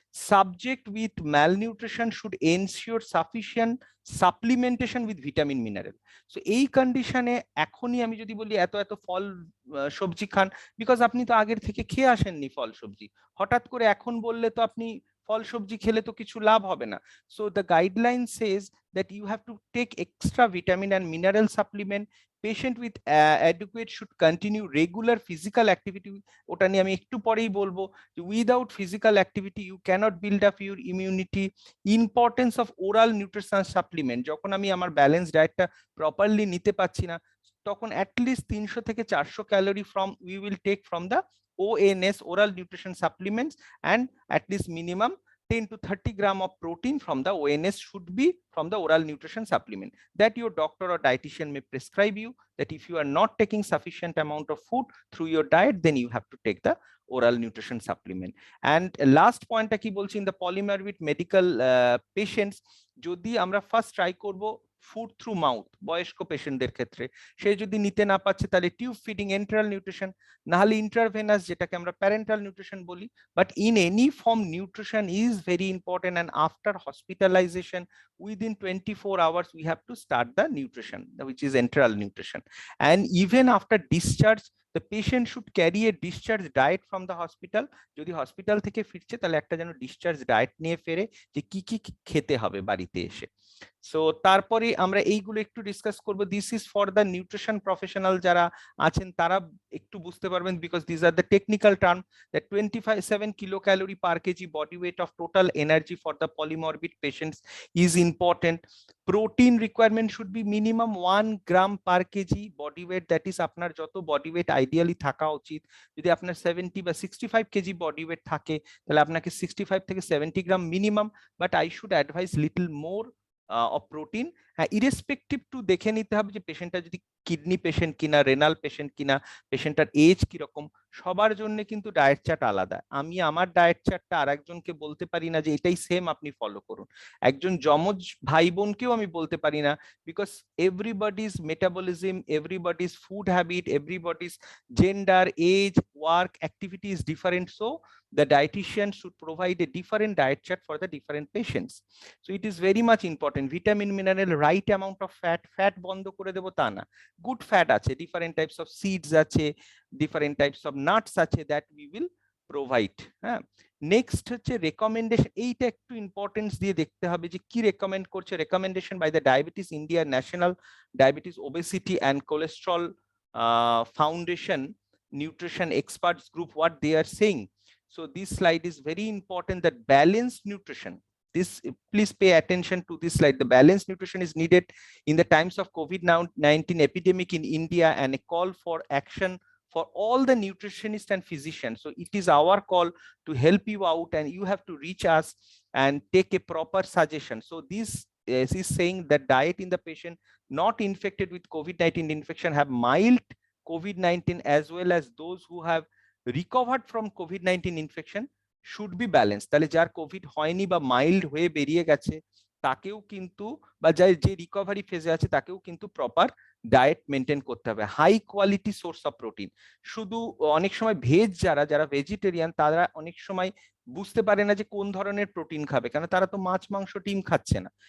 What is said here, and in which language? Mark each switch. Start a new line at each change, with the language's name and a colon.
English: Subject with malnutrition should ensure sufficient supplementation with vitamin mineral.
Bangla: So এই কন্ডিশনে এখনই আমি যদি বলি এত এত ফল সবজি খান, বিকজ আপনি তো আগের থেকে খেয়ে আসেননি ফল সবজি, হঠাৎ করে এখন বললে তো আপনি ফল সবজি খেলে তো কিছু লাভ হবে না।
English: So the guideline says that you have to take extra vitamin and mineral supplement. Patient with adequate should continue regular physical activity.
Bangla: ওটা নিয়ে আমি একটু পরেই বলবো।
English: Without physical activity you cannot build up your immunity. Importance of oral nutrition supplement,
Bangla: যখন আমি আমার balance ডায়েটটা properly নিতে পারছি না, তখন
English: at least 300 থেকে 400 calorie from we will take from the ONS, oral nutrition supplements, and at least minimum 10 to 30 gram of protein from the ONS should be from the oral nutrition supplement that your doctor or dietitian may prescribe you. That if you are not taking sufficient amount of food through your diet, then you have to take the oral nutrition supplement. And last point
Bangla: কি বলছি,
English: in the polymorbid medical patients,
Bangla: যদি আমরা first try করব food through mouth, বয়স্ক পেশেন্টদের ক্ষেত্রে সে যদি নিতে না পারছে তাহলে টিউব ফিডিং এন্টারাল নিউট্রিশন, না হলে ইন্ট্রাভেনাস যেটাকে আমরা প্যারেন্টাল নিউট্রিশন বলি।
English: But in any form nutrition is very important, and after hospitalization within 24 hours we have to start the nutrition, which is enteral nutrition. And even after discharge the patient should carry a discharge diet from the hospital.
Bangla: যদি hospital থেকে ফিরছে তাহলে একটা যেন discharge diet নিয়ে ফেরে, যে কি কি খেতে হবে বাড়িতে এসে। সো তারপরে আমরা এইগুলো একটু ডিসকাস করব।
English: this is for the nutrition professional
Bangla: যারা আছেন তারা একটু বুঝতে পারবেন,
English: Because this are the technical term. That 27 kilocalorie per kg body weight of total energy for the polymorbid patients is important. Protein requirement should be minimum 1 gram per kg body weight, that is
Bangla: আপনার যত body weight ideally থাকা উচিত। যদি আপনার 70 বা 65 kg body weight থাকে তাহলে আপনাকে 65 থেকে 70 গ্রাম minimum,
English: but I should advise little more of protein,
Bangla: হ্যাঁ, ইরেসপেক্টিভ টু দেখে নিতে হবে যে পেশেন্টটা যদি কিডনি পেশেন্ট কিনা, রেনাল পেশেন্ট কিনা, পেশেন্টটার এজ কিরকম, সবার জন্য কিন্তু ডায়েট চার্ট আলাদা। আমি আমার ডায়েট চার্টটা আর একজনকে বলতে পারি না যে এটাই সেম আপনি ফলো করুন। একজন যমজ ভাই বোনকেও আমি বলতে পারি না,
English: Because everybody's metabolism, everybody's food habit, everybody's gender, age, work, activity is different. So the dietitian should provide a different diet chart for the different patients. So it is very much important. Vitamin, mineral, right amount of fat,
Bangla: fat বন্ধ করে দেব তা না,
English: good fat আছে, different types of seeds আছে, different types of nuts আছে, that we will provide.
Bangla: হ্যাঁ, next হচ্ছে recommendation. এইটা একটু ইম্পর্টেন্স দিয়ে দেখতে হবে যে কি রেকমেন্ড করছে। Recommendation by the diabetes India, national diabetes obesity and cholesterol foundation nutrition experts group,
English: what they are saying. So this slide is very important, that balanced nutrition, this, please pay attention to this slide. The balanced nutrition is needed in the times of COVID-19 epidemic in India, and a call for action for all the nutritionists and physicians. So it is our call to help you out, and you have to reach us and take a proper suggestion. So this is saying that diet in the patient not infected with COVID-19 infection have mild COVID-19 as well as those who have recovered from COVID-19 infection should be balanced.
Bangla: তাহলে যার Covid হয়নি বা mild হয়ে বেরিয়ে গেছে তাকেও কিন্তু, বা যে রিকভারি ফেজে আছে তাকেও কিন্তু প্রপার ডায়েট মেনটেন করতে হবে। High quality source of protein, শুধু অনেক সময় ভেজ যারা ভেজিটেরিয়ান তারা অনেক সময় বুঝতে পারে না যে কোন ধরনের প্রোটিন খাবে, কারণ তারা তো মাছ মাংস ডিম খাচ্ছে না।